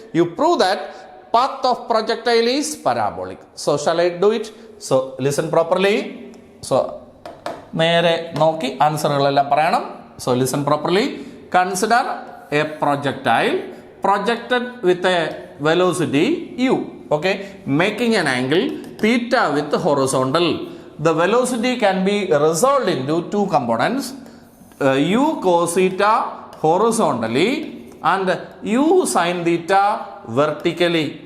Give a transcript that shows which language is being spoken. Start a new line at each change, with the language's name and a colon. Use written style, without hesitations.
English: You prove that path of projectile is parabolic. So shall I do it? So listen properly.
Malayalam: So നേരെ നോക്കി ആൻസറുകളെല്ലാം പറയണം.
English: So listen properly. Consider a projectile projected with a velocity u, okay, making an angle theta with horizontal. The velocity can be resolved into two components, u cos theta horizontally and u sin theta vertically.